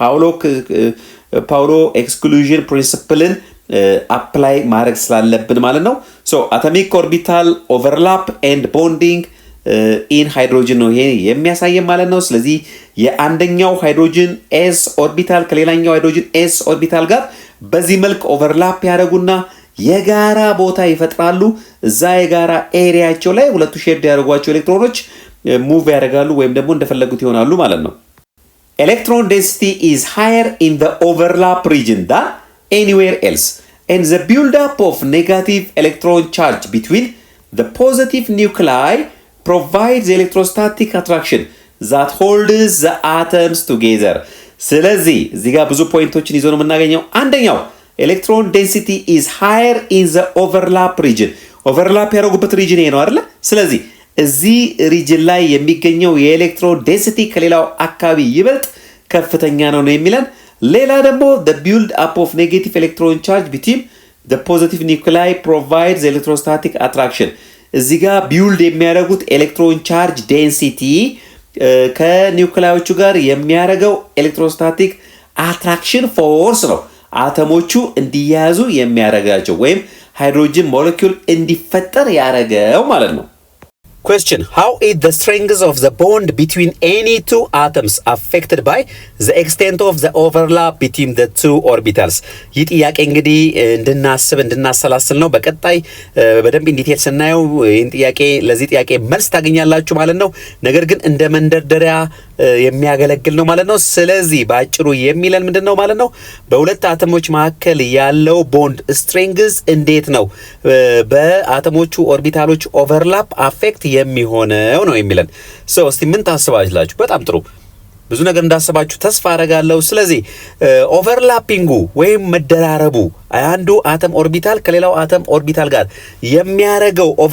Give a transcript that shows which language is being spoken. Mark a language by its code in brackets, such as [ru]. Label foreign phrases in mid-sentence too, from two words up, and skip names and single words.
[en] Pauli exclusion principle [am] አፕላይ ማድረግ ስላለብን ማለት ነው ሶ [en] atomic orbital overlap and bonding in hydrogen [am] ነው ይሄ የሚያሳየን ማለት ነው ስለዚህ የአንደኛው ሃይድሮጅን s ኦርቢታል ከሌላኛው ሃይድሮጅን s ኦርቢታል ጋር በዚህ መልክ ኦቨርላፕ ያደርጉና የጋራ ቦታ ይፈጥራሉ እዛ የጋራ ኤሪያቸው ላይ ሁለቱ ሼር ያደርጓቸው ኤሌክትሮኖች ሙቭ ያደርጋሉ ወይም ደግሞ እንደፈለጉት ይሆናሉ ማለት ነው [en] electron density is higher in the overlap region than anywhere else and the build up of negative electron charge between the positive nuclei provides electrostatic attraction that holds the atoms together [am] ስለዚህ እዚህ ጋር ብዙ ፖይንቶችን ይዞ ነው የምናገኘው አንደኛው [en] electron density is higher in the overlap region [am] overlap ያደረጉበት region ይሄ ነው አይደል ስለዚህ እዚህ region ላይ የሚገኘው የኤሌክትሮን density ከሌላው አካባቢ ይበልጥ ከፍተኛ ነው የሚለን ሌላ ደግሞ [en] the build up of negative electron charge between the positive nuclei provides electrostatic attraction [am] እዚህ ጋር ቢውልድ የሚያደርጉት [en] electron charge density [am] ከኒውክሊዮቹ ጋር የሚያደርገው [en] electrostatic attraction force [am] ነው አተሞቹ እንዲያዙ የሚያደርጋቸው ወይም [en] hydrogen molecule [am] እንዲፈጠር ያደርገው ማለት ነው [en] Question: How is the strength of the bond between any two atoms affected by the extent of the overlap between the two orbitals? [am] ይህ ጥያቄ እንግዲህ እንድናሰላስል ነው በቀጣይ በደንብ ዲቴል ስናየው ይህን ጥያቄ ለዚህ ጥያቄ መልስ ታገኛላችሁ ማለት ነው ነገር ግን እንደ መንደርደሪያ የሚያገለግል ነው ማለት ነው ስለዚህ ባጭሩ የሚለን ምንድነው ማለት ነው በሁለት አተሞች መካከል ያለው [en] bond strength [am] እንዴት ነው በአተሞቹ ኦርቢታሎች [en] overlap affect [am] የሚሆነው ነው የሚለን ሶ እስቲ ምን ታስባላችሁ በጣም ጥሩ ብዙ ነገር እንዳሰባችሁ ተስፋ አደርጋለሁ ስለዚህ ኦቨርላፒንጉ ወይም መደራረቡ አንዱ አተም ኦርቢታል ከሌላው አተም ኦርቢታል ጋር የሚያረጋው